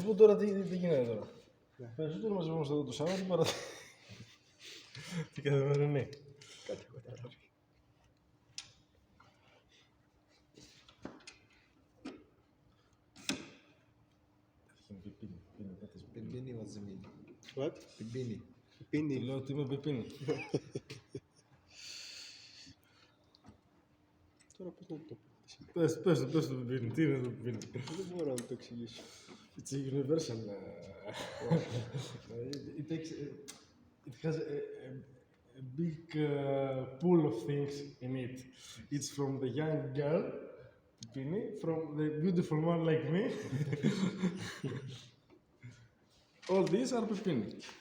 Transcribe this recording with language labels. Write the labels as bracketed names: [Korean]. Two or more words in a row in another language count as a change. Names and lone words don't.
[Greek] σου πω τώρα τι γίνεται τώρα. Περισσότερο μαζευόμαστε εδώ το Σάββατο παρά την καθημερινή. [English] Πιμπίνι was the mean. What? [Greek] Πιμπίνι. Του Πίνει. λέω ότι είμαι πεπίνη. Τώρα πώς να το πω. Πες το πεπίνη. Τι είναι το πεπίνη. Δεν μπορώ να το εξηγήσω. [English] It's a universal. It has a big pool of things in it. It's from the young girl, Pini, from the beautiful one like me. All these are Pepini.